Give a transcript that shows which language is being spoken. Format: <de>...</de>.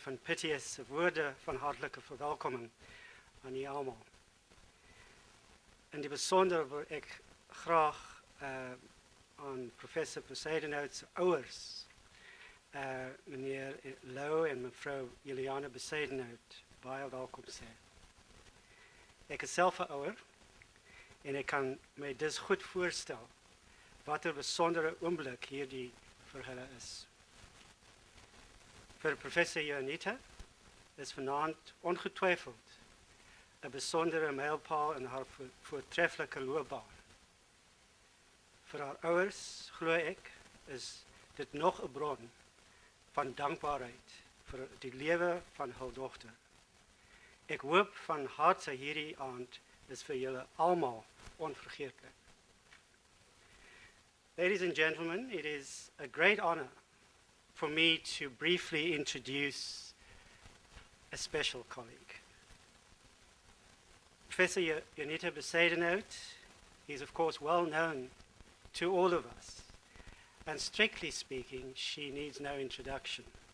<nl>van Pittius' woorden van hartelijke verwelkoming aan u allemaal. In het bijzonder wil ik graag aan professor Bezuidenhout's ouders, meneer Louw en mevrouw Juanita Bezuidenhout,</nl> <af>baie welkom sê. Ek is self 'n ouer en ek kan my dus goed voorstel wat 'n besondere oomblik hierdie vir hulle is. Vir professor Juanita is vanaand ongetwijfeld 'n besondere mylpaal in haar voortreffelike loopbaan. Vir haar ouers, glo ek, is dit nog 'n bron van dankbaarheid vir die lewe van hul dogter. Ek hoop van harte hierdie aand is vir julle almal onvergeetlik.</af> <en>Ladies and gentlemen, it is a great honor for me to briefly introduce a special colleague. Professor Juanita Bezuidenhout is of course well known to all of us, and strictly speaking, she needs no introduction.</en>